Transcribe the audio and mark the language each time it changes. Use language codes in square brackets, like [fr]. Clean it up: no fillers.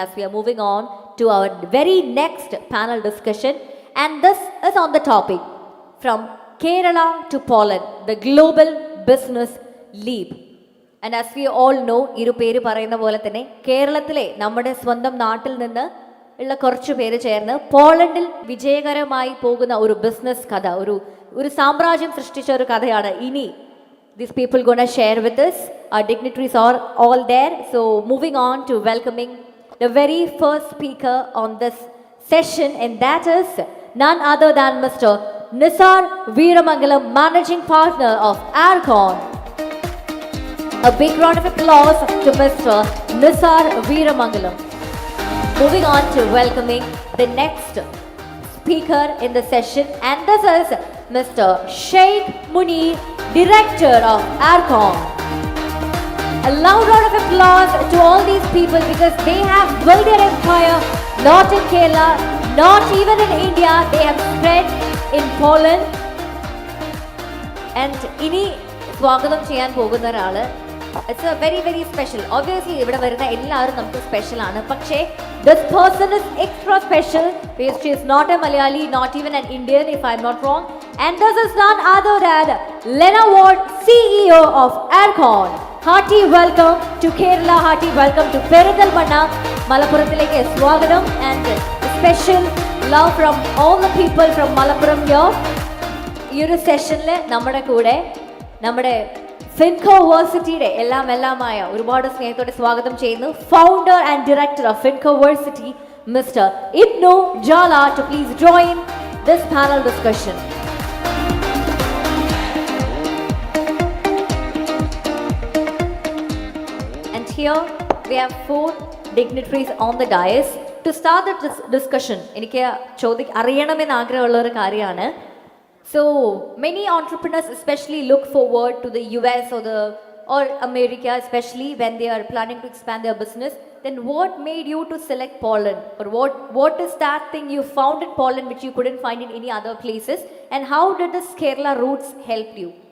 [en] as we are moving on to our very next panel discussion, and this is on the topic from Kerala to Poland, the global business leap. And as we all know, [ml] ഇരു പേര് പറയുന്ന പോലെ തന്നെ കേരളത്തിലെ നമ്മുടെ സ്വന്തം നാട്ടിൽ നിന്ന് ഉള്ള കുറച്ചു പേര് ചേർന്ന് പോളണ്ടിൽ വിജയകരമായി പോകുന്ന ഒരു ബിസിനസ് കഥ, ഒരു സാമ്രാജ്യം സൃഷ്ടിച്ച ഒരു കഥയാണ് ഇനി [en] these people gonna share with us. Our dignitaries are all there. So moving on to welcoming the very first speaker on this session, and that is none other than Mr. Nisar Veeramangalam, Managing Partner of Aircon. A big round of applause to Mr. Nisar Veeramangalam. Moving on to welcoming the next speaker in the session, and this is Mr. Sheikh Munir, Director of Aircon. A loud round of applause to all these people because they have built their empire not in Kerala, not even in India. They have spread in Poland. And [ml] ini സ്വാഗതം ചെയ്യാൻ പോകുന്ന ഒരാള്, [en] It's a very very special. [ml] Obviously ഇവിടെ വരുന്ന എല്ലാവരും നമുക്ക് special ആണ്, പക്ഷേ [en] this person is extra special because she is not a Malayali, not even an Indian if I am not wrong, and this is none other than Lena Ward, CEO of Aircon. Hearty welcome to Kerala, hearty welcome to Perinthalmanna, [ml] Malappuramthilekku swagatham, [en] and special love from all the people from Malappuram here. [ml] ഈ ഒരു സെഷനിൽ നമ്മുടെ കൂടെ നമ്മുടെ ഫിൻകോവേഴ്സിറ്റിയുടെ എല്ലാമായ ഒരുപാട് സ്നേഹത്തോടെ സ്വാഗതം ചെയ്യുന്നു [en] Founder and director of Fincoversity mister Ibnu Jala to please join this panel discussion. And here we have 4 dignitaries on the dais. To start the discussion, [ml] എനിക്ക് അറിയണമെന്ന് ആഗ്രഹമുള്ള ഒരു കാര്യമാണ്. [en] So many entrepreneurs especially look forward to the US or America, especially when they are planning to expand their business. Then what made you to select Poland, or what is that thing you found in Poland which you couldn't find in any other places, and how did this Kerala roots help you?